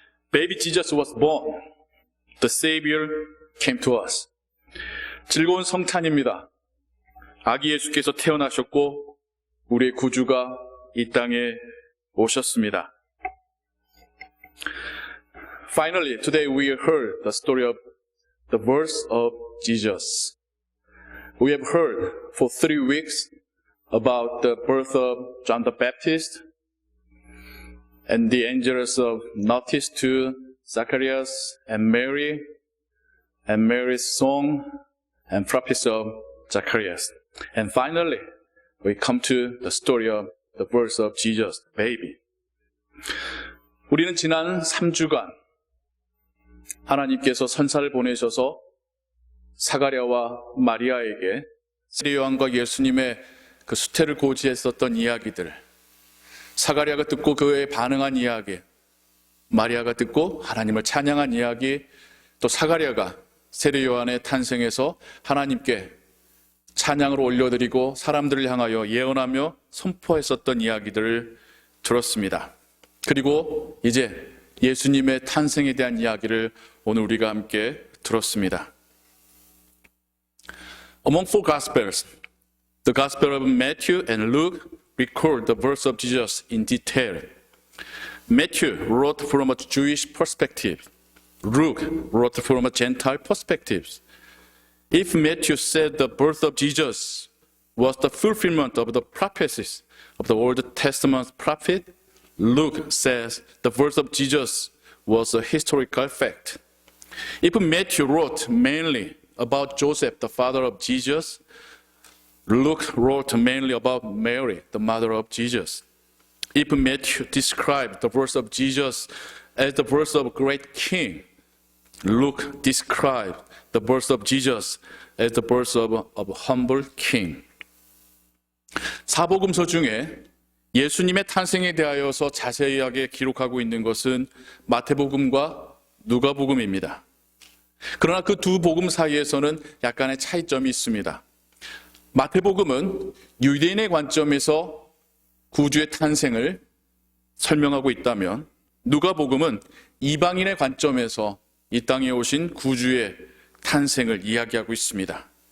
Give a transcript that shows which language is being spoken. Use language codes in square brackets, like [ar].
[en] Baby Jesus was born. The Savior came to us. [ko] 즐거운 성탄입니다. 아기 예수께서 태어나셨고 우리의 구주가 이 땅에 오셨습니다. [en] Finally, today we heard the story of the birth of Jesus. We have heard for 3 weeks about the birth of John the Baptist and the angels of notice to Zacharias and Mary's song and prophecy of Zacharias. And finally, we come to the story of the birth of Jesus, the baby. [ko] 우리는 지난 3주간 하나님께서 선사를 보내셔서 사가랴와 마리아에게 세례 요한과 예수님의 그 수태를 고지했었던 이야기들, 사가랴가 듣고 그에 반응한 이야기, 마리아가 듣고 하나님을 찬양한 이야기, 또 사가랴가 세례 요한의 탄생에서 하나님께 찬양을 올려드리고 사람들을 향하여 예언하며 선포했었던 이야기들을 들었습니다. 그리고 이제 예수님의 탄생에 대한 이야기를 오늘 우리가 함께 들었습니다. [en] Among 4 Gospels, the Gospel of Matthew and Luke record the birth of Jesus in detail. Matthew wrote from a Jewish perspective. Luke wrote from a Gentile perspective. If Matthew said the birth of Jesus was the fulfillment of the prophecies of the Old Testament prophet, Luke says the birth of Jesus was a historical fact. If Matthew wrote mainly about Joseph, the father of Jesus, Luke wrote mainly about Mary, the mother of Jesus. If Matthew described the birth of Jesus as the birth of a great king, Luke described the birth of Jesus as the birth of a humble king. [ko] 사복음서 중에 예수님의 탄생에 대하여서 자세하게 기록하고 있는 것은 마태복음과 누가복음입니다. 그러나 그 두 복음 사이에서는 약간의 차이점이 있습니다. 마태복음은 유대인의 관점에서 구주의 탄생을 설명하고 있다면 누가복음은 이방인의 관점에서 이 땅에 오신 구주의 탄생을 이야기하고 있습니다.